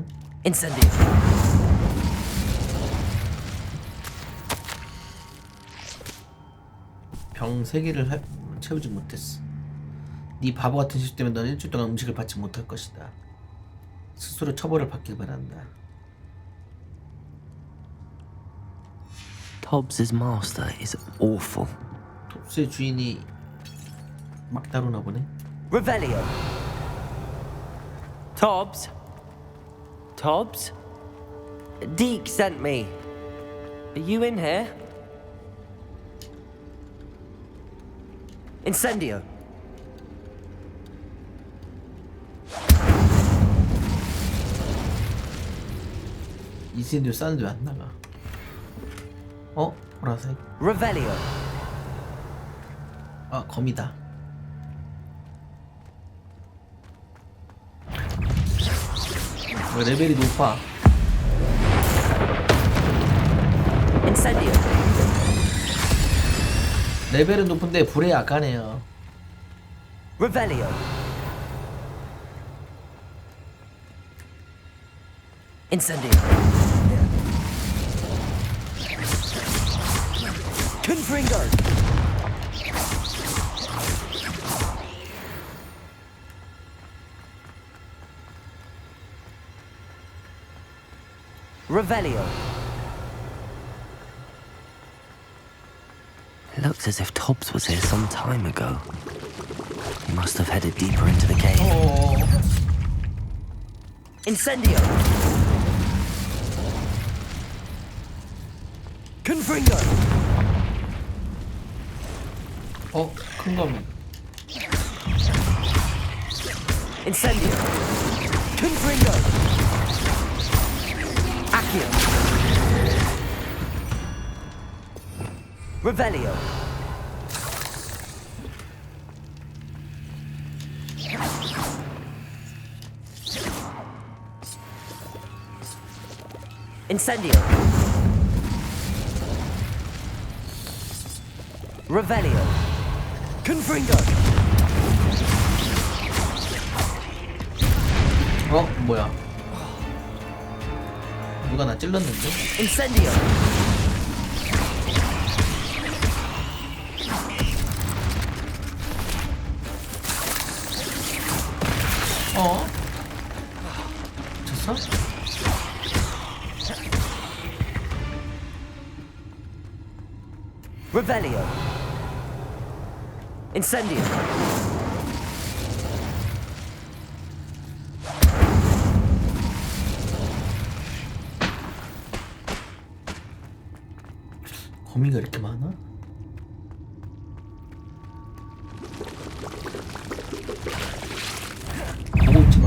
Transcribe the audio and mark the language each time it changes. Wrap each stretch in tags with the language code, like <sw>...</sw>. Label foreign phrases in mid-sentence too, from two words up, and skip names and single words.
<la>Incendio.</la> <ko>병 3개를 채우지 못했어. 네 바보 같은 실수 때문에 넌 일주일 동안 음식을 받지 못할 것이다. 스스로 처벌을 받길 바란다.</ko> <en>Tobbs's master is awful.</en> <ko>톱스의 주인이 막 다루나 보네.</ko> <la>Revelio. Tobbs.</la> <en>Tobbs? Deke sent me. Are you in here?</en> <la>Incendio.</la> <ko>인센디오 사운드 왜 안 나가? 어? 보라색.</ko> <la>Revelio.</la> <ko>아, 검이다. 레벨이 높아.</ko> <la>Incendio.</la> <ko>레벨은 높은데 불에 약하네요.</ko> <la>Revelio. Incendio. Confringo. Revelio.</la> <en>Looks as if Tobbs was here some time ago. He must have headed deeper into the cave.</en> <la>Incendio. Confringo.</la> <ko>큰 검이.</ko> <la>Incendio. Confringo. Accio. Revelio. Incendio. Revelio. Confringo.</la> <ko>뭐야? 누가 나 찔렀는데?</ko> <la>Incendio.</la> <ko>쳤어?</ko> <la>Revelio. Incendio.</la> <ko>거미가 이렇게 많아? 보고 있지마.</ko>